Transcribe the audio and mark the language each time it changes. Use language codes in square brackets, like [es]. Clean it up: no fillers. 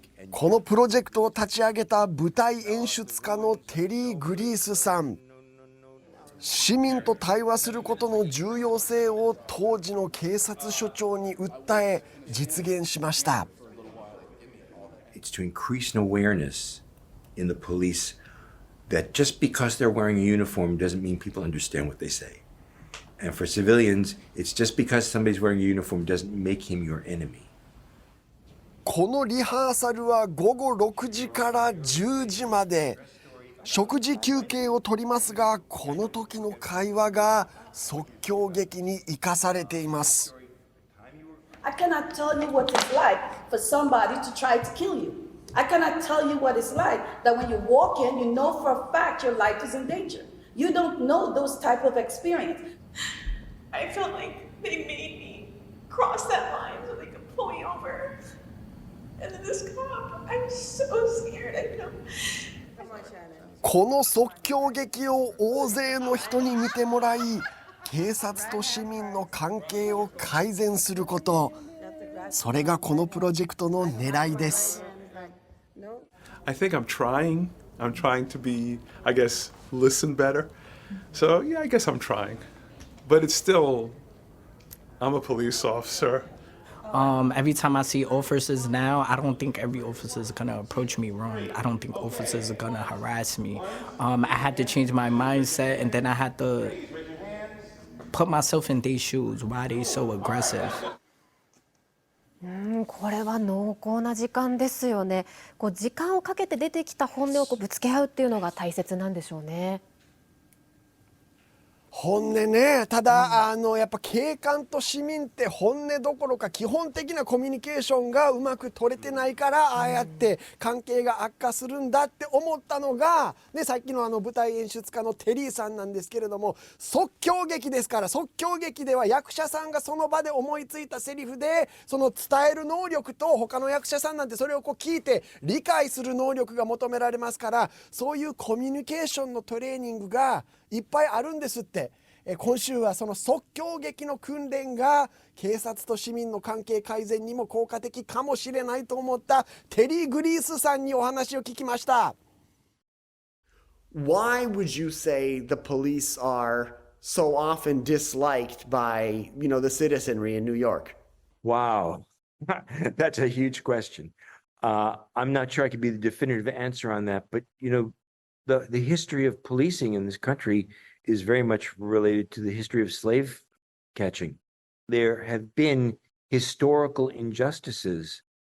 [ja] このプロジェクトを立ち上げた舞台演出家のテリー・グリースさん、市民と対話することの重要性を当時の警察署長に訴え実現しました。 [en] It's to increase an awareness in the police that just because they're wearing a uniform doesn't mean people understand what they say. And for civilians, it's just because somebody's wearing a uniform doesn't make him your enemy. [ja] このリハーサルは午後6時から10時まで。食事休憩を取りますが、この時の会話が即興劇に生かされています。 [en] I cannot tell you what it's like for somebody to try to kill you. I cannot tell you what it's like that when you walk in, you know for a fact your life is in danger. You don't know those type of experience. I felt like they made me cross that line so they could pull me over. And then this cop, I'm so scared. I know. [ja] この即興劇を大勢の人に見てもらい、警察と市民の関係を改善すること、それがこのプロジェクトの狙いです。 [en] I think I'm trying to be, I guess, listen better. So yeah, I guess I'm trying. But it's still, I'm a police officer. Every time I see officers now, I don't think every officer is gonna approach me wrong. I don't think officers are gonna harass me. I had to change my mindset, and then I had to put myself in their shoes. Why are they so aggressive? [ja] これは濃厚な時間ですよね。時間をかけて出てきた本音をぶつけ合うっていうのが大切なんでしょうね。本音ね。ただ、やっぱ警官と市民って本音どころか基本的なコミュニケーションがうまく取れてないから、ああやって関係が悪化するんだって思ったのが、ね、さっきの舞台演出家のテリーさんなんですけれども、即興劇ですから、即興劇では役者さんがその場で思いついたセリフでその伝える能力と、他の役者さんなんてそれを聞いて理解する能力が求められますから、そういうコミュニケーションのトレーニングがいっぱいあるんですって。今週はその即興劇の訓練が警察と市民の関係改善にも効果的かもしれないと思ったテリー・グリースさんにお話を聞きました。 [en] Why would you say the police are so often disliked by, the citizenry in New York? Wow, that's a huge question. I'm not sure I could be the definitive answer on that, but the history of policing in this country is very much related to the history of slave catching. There have been historical injustices